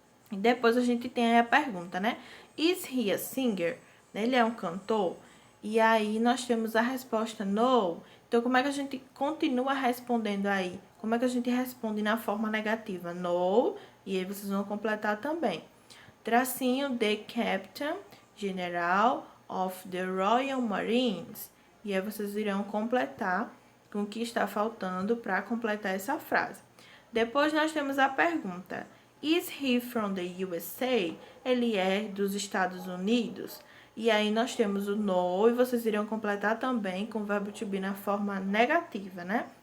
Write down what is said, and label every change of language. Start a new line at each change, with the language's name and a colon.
Portuguese: E depois a gente tem aí a pergunta, né?
English: Is he a singer?
Portuguese: Ele é um cantor? E aí nós temos a resposta no. Então, como é que a gente continua respondendo aí? Como é que a gente responde na forma negativa? No. E aí vocês vão completar também. tracinho,
English: the captain, general of the Royal Marines.
Portuguese: E aí vocês irão completar com o que está faltando para completar essa frase. Depois nós temos a pergunta:
English: Is he from the USA?
Portuguese: Ele é dos Estados Unidos? E aí nós temos o no, e vocês irão completar também com o verbo to be na forma negativa, né?